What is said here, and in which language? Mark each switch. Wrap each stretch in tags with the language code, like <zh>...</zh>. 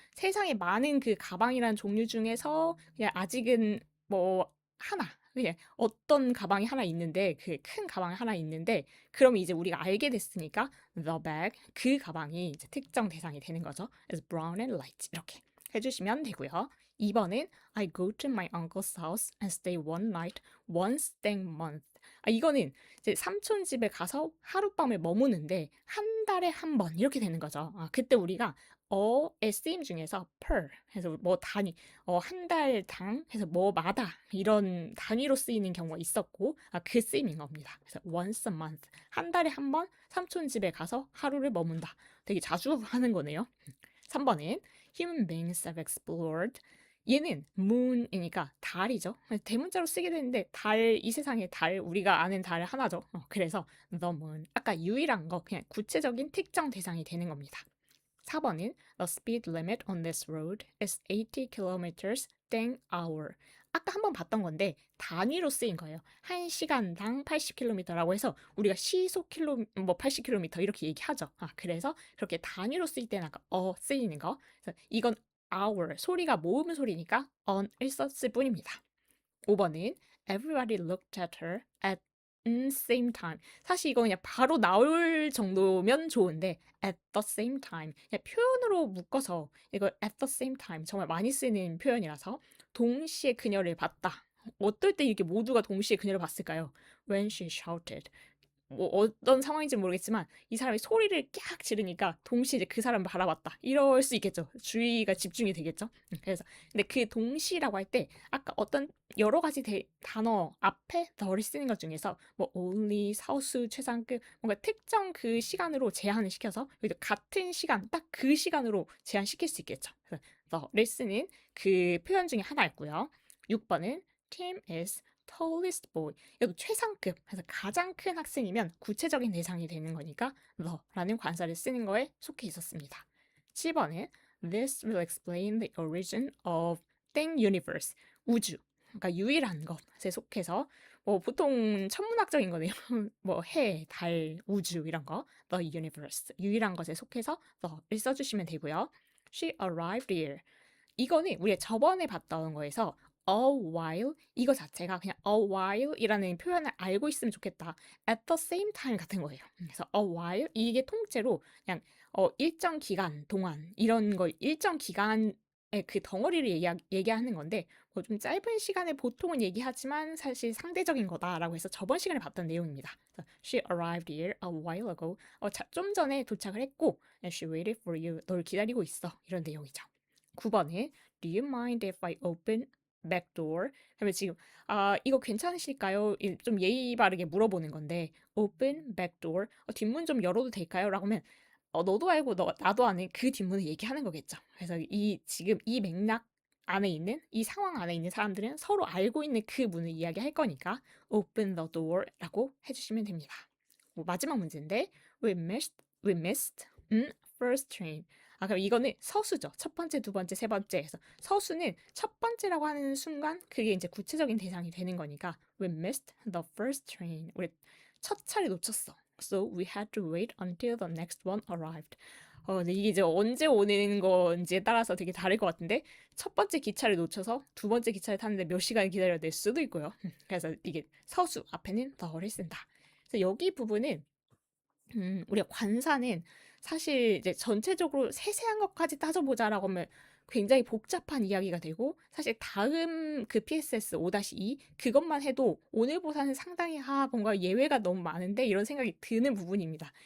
<ko>세상에 많은 그 가방이라는 종류 중에서 그냥 아직은 뭐 하나 그냥 어떤 가방이 하나 있는데 그 큰 가방이 하나 있는데 그럼 이제 우리가 알게 됐으니까</ko> <en>the bag</en> <ko>그 가방이 이제 특정 대상이 되는 거죠. 그래서</ko> <en>brown and light</en> <ko>이렇게 해주시면 되고요. 2번은</ko> <en>I go to my uncle's house and stay one night once a month.</en> <ko>이거는 이제 삼촌 집에 가서 하룻밤을 머무는데 한 달에 한 번 이렇게 되는 거죠. 그때 우리가 어의 쓰임 중에서 per 해서 뭐 단위 한 달당 해서 뭐마다 이런 단위로 쓰이는 경우가 있었고 그 쓰임인 겁니다. 그래서</ko> <en>once a month</en> <ko>한 달에 한 번 삼촌 집에 가서 하루를 머문다. 되게 자주 하는 거네요. 3번은</ko> <en>human beings have explored</en> <ko>얘는 moon이니까 달이죠. 대문자로 쓰게 되는데 달, 이 세상의 달, 우리가 아는 달 하나죠. 그래서 the moon 아까 유일한 거 그냥 구체적인 특정 대상이 되는 겁니다. 4번은</ko> <en>The speed limit on this road is 80 kilometers an hour.</en> <ko>아까 한번 봤던 건데 단위로 쓰인 거예요. 1시간당 80km라고 해서 우리가 시속 뭐 80km 이렇게 얘기하죠. 그래서 그렇게 단위로 쓰일 때는 아까 쓰이는 거. 그래서 이건 hour 소리가 모음 소리니까 on을 썼을 뿐입니다. 5번은</ko> <en>Everybody looked at her at same time.</en> <ko>사실 이거 그냥 바로 나올 정도면 좋은데</ko> <en>at the same time</en> <ko>그냥 표현으로 묶어서 이거 at the same time 정말 많이 쓰는 표현이라서 동시에 그녀를 봤다. 어떨 때 이렇게 모두가 동시에 그녀를 봤을까요?</ko> <en>When she shouted.</en> <ko>뭐 어떤 상황인지 모르겠지만 이 사람이 소리를 깍 지르니까 동시에 이제 그 사람을 바라봤다. 이럴 수 있겠죠. 주의가 집중이 되겠죠. 그래서 근데 그 동시라고 할 때 아까 어떤 여러 가지 단어 앞에 the를 쓰는 것 중에서 뭐 only, 사우스, 최상급 뭔가 특정 그 시간으로 제한을 시켜서 같은 시간 딱 그 시간으로 제한시킬 수 있겠죠. 그래서 the를 쓰는 그 표현 중에 하나였고요. 6번은</ko> <en>Tim is tallest boy.</en> <ko>이것도 최상급, 그래서 가장 큰 학생이면 구체적인 대상이 되는 거니까 the라는 관사를 쓰는 거에 속해 있었습니다. 7번은</ko> <en>This will explain the origin of thing universe.</en> <ko>우주. 그러니까 유일한 것에 속해서 뭐 보통 천문학적인 거네요. 뭐 해, 달, 우주 이런 거.</ko> <en>The universe.</en> <ko>유일한 것에 속해서 the를 써주시면 되고요.</ko> <en>She arrived here.</en> <ko>이거는 우리가 저번에 봤던 거에서 a while 이거 자체가 그냥 a while이라는 표현을 알고 있으면 좋겠다. at the same time 같은 거예요. 그래서 a while 이게 통째로 그냥 일정 기간 동안 이런 거 일정 기간의 그 덩어리를 얘기하는 건데 뭐 좀 짧은 시간에 보통은 얘기하지만 사실 상대적인 거다라고 해서 저번 시간에 봤던 내용입니다. 그래서</ko> <en>She arrived here a while ago.</en> <ko>좀 전에 도착을 했고</ko> <en>and she waited for you.</en> <ko>널 기다리고 있어. 이런 내용이죠. 9번에</ko> <en>Do you mind if I open back door?</en> <ko>그러면 지금 이거 괜찮으실까요? 좀 예의 바르게 물어보는 건데</ko> <en>open back door</en> <ko>뒷문 좀 열어도 될까요? 라고 하면 너도 알고 나도 아는 그 뒷문을 얘기하는 거겠죠. 그래서 지금 이 맥락 안에 있는 이 상황 안에 있는 사람들은 서로 알고 있는 그 문을 이야기할 거니까</ko> <en>open the door</en> <ko>라고 해주시면 됩니다. 마지막 문제인데</ko> <en>we missed first train.</en> <ko>그럼 이거는 서수죠. 첫 번째, 두 번째, 세 번째 해서 서수는 첫 번째라고 하는 순간 그게 이제 구체적인 대상이 되는 거니까</ko> <en>we missed the first train.</en> <ko>우리 첫 차를 놓쳤어.</ko> <en>So we had to wait until the next one arrived.</en> <ko>근데 이게 이제 언제 오는 건지에 따라서 되게 다를 것 같은데 첫 번째 기차를 놓쳐서 두 번째 기차를 탔는데 몇 시간을 기다려야 될 수도 있고요. 그래서 이게 서수 앞에는 the를 쓴다. 그래서 여기 부분은 우리가 관사는 사실 이제 전체적으로 세세한 것까지 따져보자라고 하면 굉장히 복잡한 이야기가 되고 사실 다음 그 PSS 5-2 그것만 해도 오늘보다는 상당히 뭔가 예외가 너무 많은데 이런 생각이 드는 부분입니다.</ko>